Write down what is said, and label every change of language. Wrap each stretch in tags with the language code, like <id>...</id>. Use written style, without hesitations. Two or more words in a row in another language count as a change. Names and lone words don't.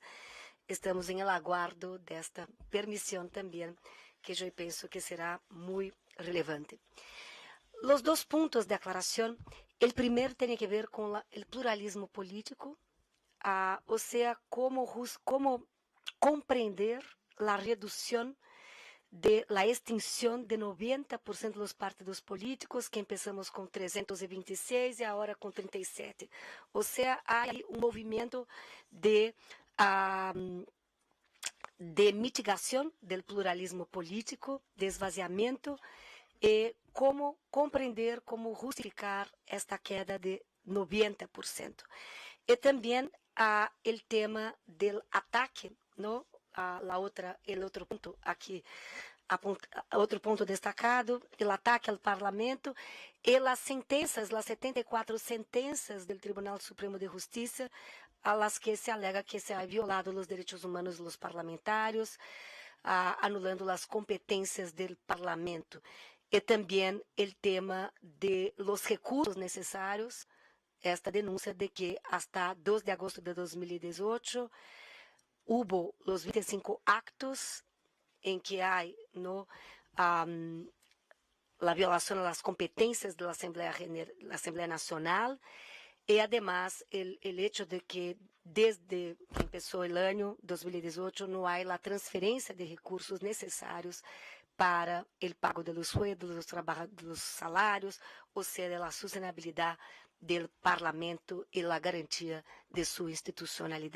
<pt>Estamos em aguardo desta permissão também, que eu penso que será muito relevante. Os 2 pontos de aclaração, o primeiro tem a ver com o pluralismo político, ou seja, como compreender</pt> <es>la reducción de la extinción de 90% de los partidos políticos, que empezamos con 326 y ahora con 37. O sea, hay un movimiento de mitigación del pluralismo político, de esvaziamiento, cómo comprender, cómo justificar esta queda de 90%. Y también el tema del ataque, ¿no? El otro punto aquí,</es> <pt>outro ponto destacado, o ataque ao parlamento e as sentenças, as 74 sentenças do Tribunal Supremo de Justiça,</pt> <es>a las que se alega que se ha violado</es> <pt>os direitos humanos dos parlamentários, anulando as competências do parlamento. E também o tema</pt> <es>de los recursos necessários,</es> <pt>esta denúncia de que</pt> <es>hasta 2 de agosto de 2018 hubo los 25 actos en que hay, ¿no? La violación a las competencias de la Asamblea Nacional y además el hecho de que desde que empezó el año 2018 no hay la transferencia de recursos necesarios para el pago de los sueldos, de los salarios, o sea, de la sostenibilidad del Parlamento y la garantía de su institucionalidad.</es>